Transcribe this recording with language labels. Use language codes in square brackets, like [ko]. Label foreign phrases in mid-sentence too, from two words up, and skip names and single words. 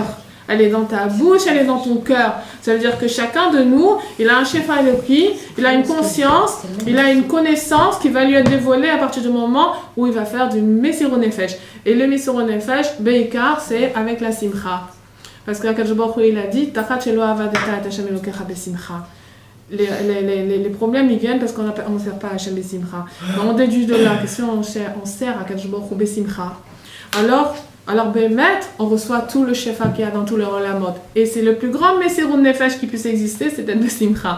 [fr] Elle est dans ta bouche, elle est dans ton cœur. Ça veut dire que chacun de nous, il a un [he] שפע אלוקי, [fr] il a une conscience, il a une connaissance qui va lui être dévoilée à partir du moment où il va faire du [he] מסירות נפש. [fr] Et le [he] מסירות נפש, [fr] Beikar, c'est avec la Simcha. Parce que [he] הקדוש ברוך הוא, [fr] il a dit, [he] תחת שלא עבדת את השם אלוקיך בשמחה. [fr] Les problèmes, ils viennent parce qu'on ne sert pas à Hashem besimcha. On déduit de là que si on sert à [he] הקדוש ברוך הוא בשמחה, [fr] alors Bémet, on reçoit tout le Shefa qu'il y a dans tout le Olamot. Et c'est le plus grand [he] מסירות נפש [fr] qui puisse exister, c'est d'être besimcha.